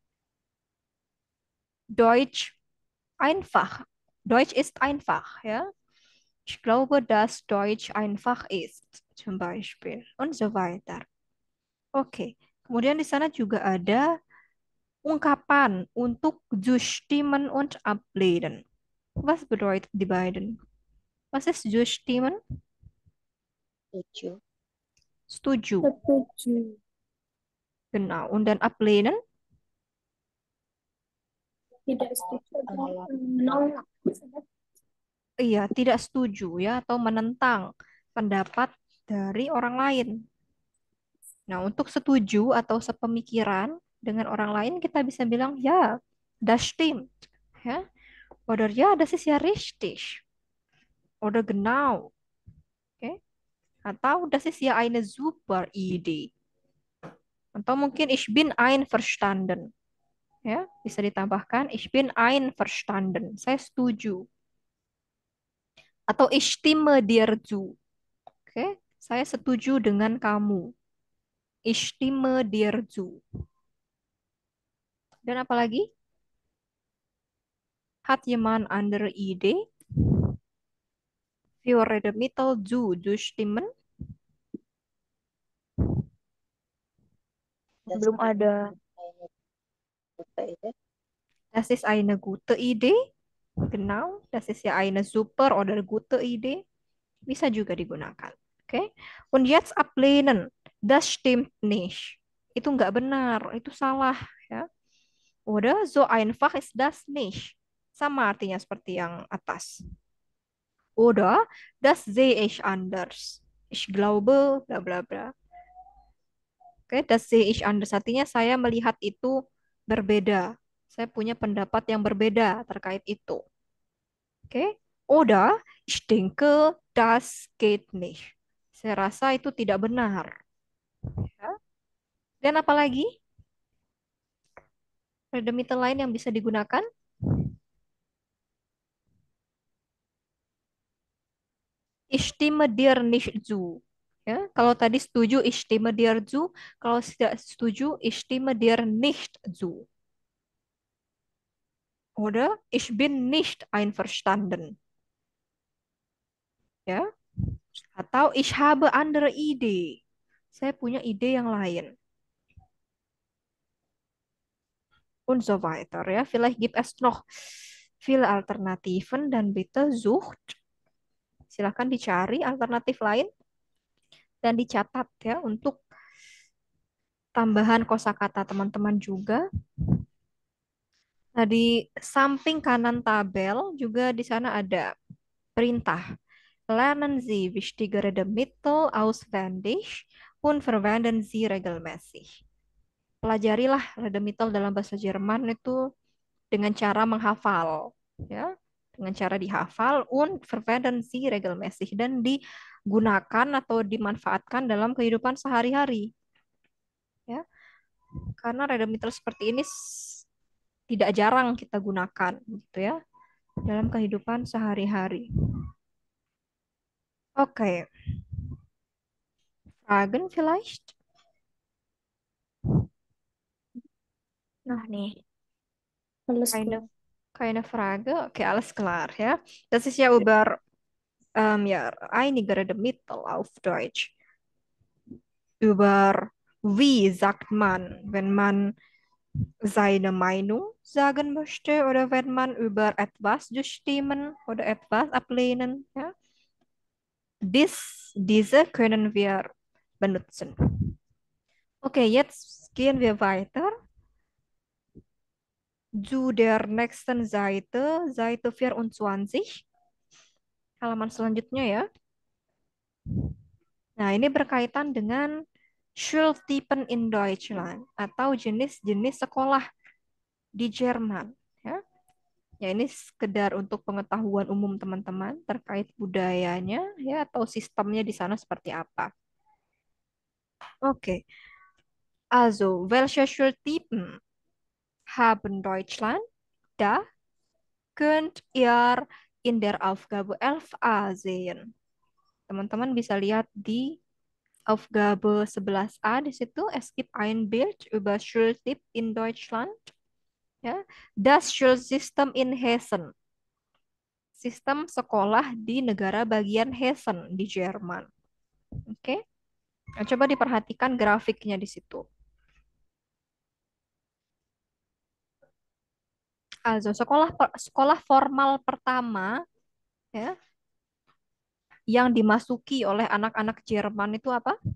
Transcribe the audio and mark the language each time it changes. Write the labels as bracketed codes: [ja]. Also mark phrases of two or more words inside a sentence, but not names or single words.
[de] Deutsch einfach. Deutsch ist einfach, ja. Ich glaube, dass Deutsch einfach ist, zum Beispiel. Und so weiter. [id] Oke. Kemudian di sana juga ada ungkapan untuk [de] zustimmen und ablehnen. Was bedeutet die beiden? Was ist zustimmen? [id] Setuju. Setuju. Setuju. [de] Genau. Und dann ablehnen? [id] Tidak setuju. Menolak. Menolak. Iya, tidak setuju ya atau menentang pendapat dari orang lain. Nah, untuk setuju atau sepemikiran dengan orang lain kita bisa bilang ya, [de] das stimmt. [id] Ya. [de] Oder ja, das ist ja richtig. Oder genau. [id] Oke. [de] Atau das ist ja eine super Idee. [id] Atau mungkin [de] ich bin einverstanden. Ya, bisa ditambahkan ich bin einverstanden. [id] Saya setuju. [de] Atau ich stimme dir zu. [id] Oke, saya setuju dengan kamu. [de] Ich stimme dir zu. [id] Dan apa lagi? [de] Hat jemand andere Idee? Für Redmittel zu zustimmen? Das [id] Belum [de] ist [id] ada. [de] eine gute Idee. Das ist eine gute Idee. Genau, das ist ja eine super oder gute Idee. [id] Bisa juga digunakan. Oke. [de] Und jetzt ablehnen. Das stimmt nicht. [id] Itu nggak benar, itu salah ya. [de] Oder so einfach ist das nicht. [id] Sama artinya seperti yang atas. [de] Oder das sehe ich anders. Ich glaube bla bla bla. Oke, das sehe ich anders [id] artinya saya melihat itu berbeda. Saya punya pendapat yang berbeda terkait itu. Oke. [de] Oder ich denke, das geht nicht. [id] Saya rasa itu tidak benar. Ya. Dan apa lagi? Redemital lain yang bisa digunakan? [de] Ich stimme dir nicht zu. [id] Ya, kalau tadi setuju [de] ich stimme dir zu, [id] kalau tidak setuju [de] ich stimme dir nicht zu. Oder ich bin nicht einverstanden. [id] Ya. [de] Atau ich habe andere Idee. [id] Saya punya ide yang lain. [de] Und so weiter. Ja. Vielleicht gibt es noch viele Alternativen dan bitte sucht. [id] Silahkan dicari alternatif lain dan dicatat ya untuk tambahan kosakata teman-teman juga. Nah, di samping kanan tabel juga di sana ada perintah. [de] Lernen Sie wichtige Redewendungen auswendig und verwenden Sie regelmäßig. [id] Pelajarilah Redemitel dalam bahasa Jerman itu dengan cara menghafal, ya, dengan cara dihafal [de] und verwenden Sie regelmäßig [id] dan digunakan atau dimanfaatkan dalam kehidupan sehari-hari, ya. Karena Redemitel seperti ini tidak jarang kita gunakan, gitu ya, dalam kehidupan sehari-hari. Oke, [de] Fragen vielleicht? [id] Nah nih. [de] Alles Keine, klar. keine Frage. Okay, alles klar, ja. Das ist ja über ja, einige Redmittel auf Deutsch. Über wie sagt man, wenn man seine Meinung sagen möchte oder wenn man über etwas zustimmen oder etwas ablehnen, ja. Diese können wir benutzen. Okay, jetzt gehen wir weiter zu der nächsten Seite, Seite 24. [id] Halaman selanjutnya ya. Nah, ini berkaitan dengan [de] Schultypen in Deutschland [id] atau jenis-jenis sekolah di Jerman. Ya. Ya, ini sekedar untuk pengetahuan umum teman-teman terkait budayanya ya atau sistemnya di sana seperti apa. Oke. [de] Also, welche Schultypen haben Deutschland? Da könnt ihr in der Aufgabe 11a sehen. [id] Teman-teman bisa lihat di Aufgabe 11a di situ. [de] Es gibt ein Bild über Schultyp in Deutschland. Ya, das Schulsystem in Hessen. [id] Sistem sekolah di negara bagian Hessen di Jerman. Oke. Nah, coba diperhatikan grafiknya di situ. Also, sekolah formal pertama ya yang dimasuki oleh anak-anak Jerman itu apa?